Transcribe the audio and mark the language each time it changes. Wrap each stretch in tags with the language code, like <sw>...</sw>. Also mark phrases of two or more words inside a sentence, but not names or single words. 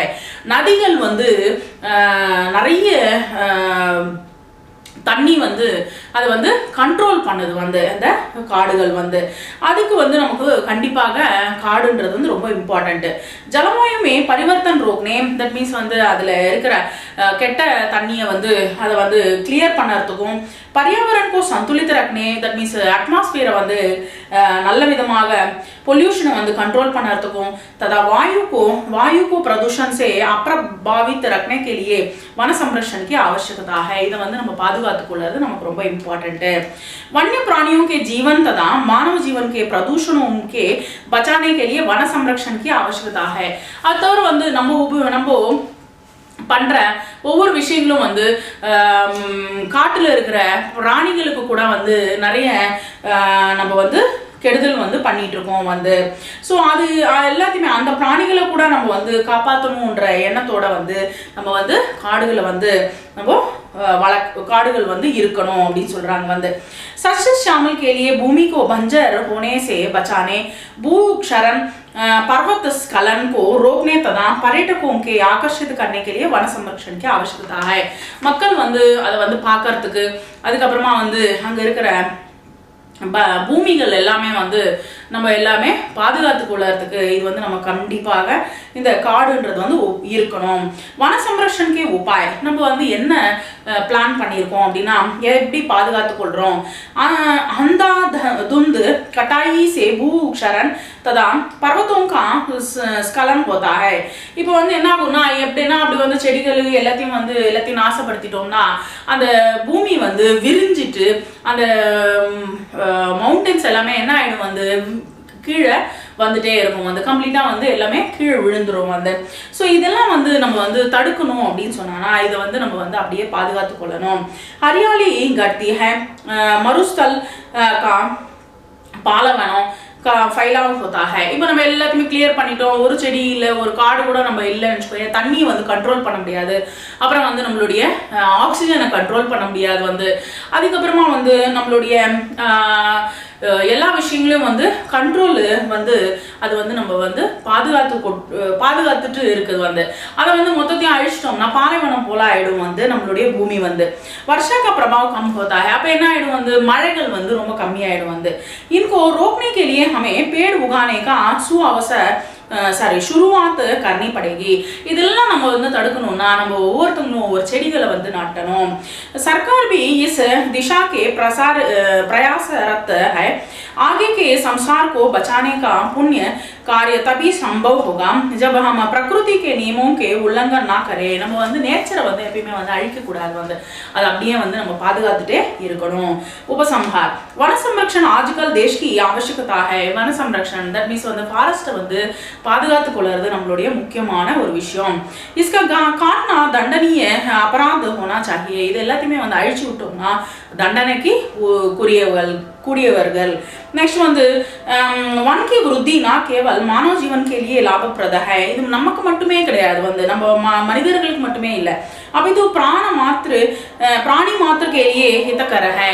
<ta>நதிகள் வந்து நிறைய தண்ணி வந்து அது வந்து கண்ட்ரோல் பண்ணுது வந்து அந்த காடுகள் வந்து. அதுக்கு வந்து நமக்கு கண்டிப்பாக காடுன்றது வந்து ரொம்ப இம்பார்ட்டன்ட்.</ta> <hi>जलवायु में परिवर्तन रोकने,</hi> <en>that means</en> <ta>வந்து அதுல இருக்கிற கெட்ட தண்ணியை வந்து அதை வந்து கிளியர் பண்ணறதுக்கும்</ta> <hi>पर्यावरण को संतुलित रखने,</hi> <en>that means atmosphere</en> <ta>வந்து நல்ல விதமாக பொல்யூஷனை வந்து कंट्रोल பண்ணறதுக்கும்</ta> <hi>तथा वायु को प्रदूषण से अप्रभावित रखने के लिए वन संरक्षण की आवश्यकता है.</hi> <ta>இத வந்து நம்ம பாதுகாத்துக் கொள்றது நமக்கு ரொம்ப இம்பார்ட்டன்ட்.</ta> <hi>वन्य प्राणियों के जीवन तथा मानव जीवन के प्रदूषणों के बचाने के लिए वन संरक्षण की आवश्यकता है.</hi> <ta>அதோட வந்து நம்ம பண்ற ஒவ்வொரு விஷயங்களும் வந்து காட்டுல இருக்கிற பிராணிகளுக்கு கூட வந்து நிறைய நம்ம வந்து கெடுதல் வந்து பண்ணிட்டு இருக்கோம் வந்து. ஸோ அது எல்லாத்தையுமே அந்த பிராணிகளை கூட நம்ம வந்து காப்பாற்றணுன்ற எண்ணத்தோட வந்து நம்ம வந்து காடுகளை வந்து நம்ம காடுகள் வந்து இருக்கணும் அப்படின்னு சொல்றாங்க வந்து.</ta> <hi>सस्य शामिल के लिए भूमि को बंजर होने से बचाने, भू क्षरण पर्वत स्खलन को रोकने तथा पर्यटकों के आकर्षित करने के लिए वन संरक्षण की आवश्यकता है.</hi> <ta>மக்கள் வந்து அதை வந்து பார்க்கறதுக்கு அதுக்கப்புறமா வந்து அங்க இருக்கிற பூமிகள் எல்லாமே வந்து நம்ம எல்லாமே பாதுகாத்து கொள்ளறதுக்கு இது வந்து நம்ம கண்டிப்பாக இந்த காடுன்றது வந்து இருக்கணும்.</ta> <hi>वन संरक्षण के उपाय</hi> <ta>நம்ம வந்து என்ன பிளான் பண்ணியிருக்கோம் அப்படின்னா எப்படி பாதுகாத்து கொள்றோம்.</ta> <hi>अंधाधुंध कटाई से भू क्षरण तथा पर्वतों का स्खलन होता है.</hi> <ta>இப்போ வந்து என்ன ஆகும்னா எப்படின்னா அப்படி வந்து செடிகள் எல்லாத்தையும் நாசப்படுத்திட்டோம்னா அந்த பூமி வந்து விரிஞ்சிட்டு அந்த மவுண்டன்ஸ் எல்லாமே என்ன ஆயிடும் வந்து கீழே வந்துட்டே இருக்கும் வந்து கம்ப்ளீட்டா வந்து எல்லாமே கீழே விழுந்துரும் வந்து. ஸோ இதெல்லாம் வந்து நம்ம வந்து தடுக்கணும் அப்படின்னு சொன்னா இதை வந்து நம்ம வந்து அப்படியே பாதுகாத்து கொள்ளணும்.</ta> <hi>हरियाली घटती है, मरुस्थल का पालवनों का फैलाव होता है.</hi> <ta>இப்போ நம்ம எல்லாத்தையுமே கிளியர் பண்ணிட்டோம், ஒரு செடி இல்லை ஒரு காடு கூட நம்ம இல்லைன்னு வச்சுக்கோங்க, தண்ணியை வந்து கண்ட்ரோல் பண்ண முடியாது, அப்புறம் வந்து நம்மளுடைய ஆக்சிஜனை கண்ட்ரோல் பண்ண முடியாது வந்து. அதுக்கப்புறமா வந்து நம்மளுடைய எல்லா விஷயங்களையும் வந்து கண்ட்ரோல் வந்து அது வந்து நம்ம வந்து பாதுகாத்துட்டு இருக்குது வந்து. அதை வந்து மொத்தத்தையும் அழிச்சிட்டோம்னா பாலைவனம் போல ஆயிடும் வந்து நம்மளுடைய பூமி வந்து.</ta> <hi>वर्षा का प्रभाव कम होता है.</hi> <ta>அப்ப என்ன ஆயிடும் வந்து மழைகள் வந்து ரொம்ப கம்மியாயிடும் வந்து.</ta> <hi>इनको रोकने के लिए हमें पेड़ उगाने का शुरुआत करनी पड़ेगी.</hi> <ta>இதெல்லாம் நம்ம வந்து தடுக்கணும்னா நம்ம ஒவ்வொருத்தங்களும் ஒவ்வொரு செடிகளை வந்து நாட்டணும்.</ta> <hi>सरकार भी इस दिशा के प्रयासरत है. आगे के संसार को बचाने का पुण्य कार्य तभी संभव होगा जब हम प्रकृति के नियमों के उल्लंघन ना करें.</hi> <ta>நம்ம வந்து நேச்சரை வந்து எப்பயுமே வந்து அழிக்க கூடாது, வந்து அது அப்படியே வந்து நம்ம பாதுகாத்துட்டே இருக்கணும்.</ta> <hi>उपसंहार वन संरक्षण आजकल देश की आवश्यकता है. वन संरक्षण</hi> <en>that means</en> <ta>வந்து ஃபாரஸ்ட் வந்து பாதுகாத்து கொள்றது நம்மளுடைய முக்கியமான ஒரு விஷயம்.</ta> <hi>इसका काटना दंडनीय अपराध होना चाहिए.</hi> <ta>இது எல்லாத்தையுமே வந்து அழிச்சு விட்டோம்னா தண்டனைக்கு கூடியவர்கள்.</ta> <hi>नेक्स्ट வந்து वन की वृद्धि ना केवल मानव जीवन के लिए लाभप्रद है.</hi> <ta>இது நமக்கு மட்டுமே கிடையாது, வந்து நம்ம மனிதர்களுக்கு மட்டுமே இல்லை,</ta> <hi>अभी तो प्राणी मात्र के लिए हितकर है.</hi>